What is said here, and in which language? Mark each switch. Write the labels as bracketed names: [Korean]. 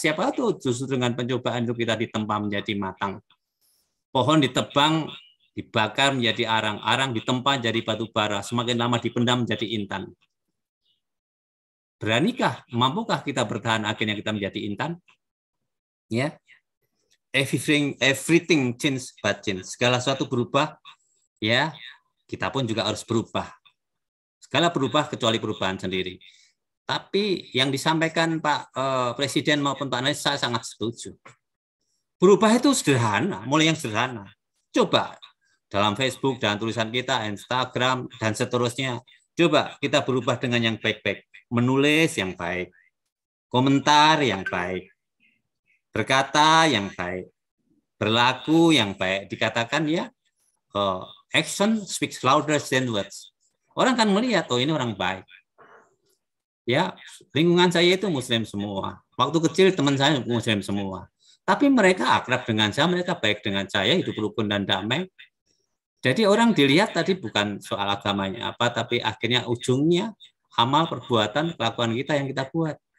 [Indonesian] Siapa tahu justru dengan pencobaan itu kita ditempa menjadi matang. Pohon ditebang, dibakar menjadi arang, arang ditempa jadi batu bara, semakin lama dipendam menjadi intan. Beranikah, mampukah kita bertahan akhirnya kita menjadi intan? [English] Ya, everything change but change. [Indonesian] Segala sesuatu berubah, ya, kita pun juga harus berubah. Segala berubah kecuali perubahan sendiri. Tapi yang disampaikan Pak Presiden maupun Pak Anies, saya sangat setuju. Berubah itu sederhana, mulai yang sederhana. Coba dalam Facebook dan tulisan kita, Instagram dan seterusnya, coba kita berubah dengan yang baik-baik. Menulis yang baik, komentar yang baik, berkata yang baik, berlaku yang baik. Dikatakan ya, [English] action speaks louder than words. [Indonesian] Orang kan melihat, oh ini orang baik. Ya, lingkungan saya itu Muslim semua. Waktu kecil teman saya Muslim semua. Tapi mereka akrab dengan saya, mereka baik dengan saya, hidup rukun dan damai. Jadi orang dilihat tadi bukan soal agamanya apa, tapi akhirnya ujungnya amal, perbuatan, kelakuan kita yang kita buat.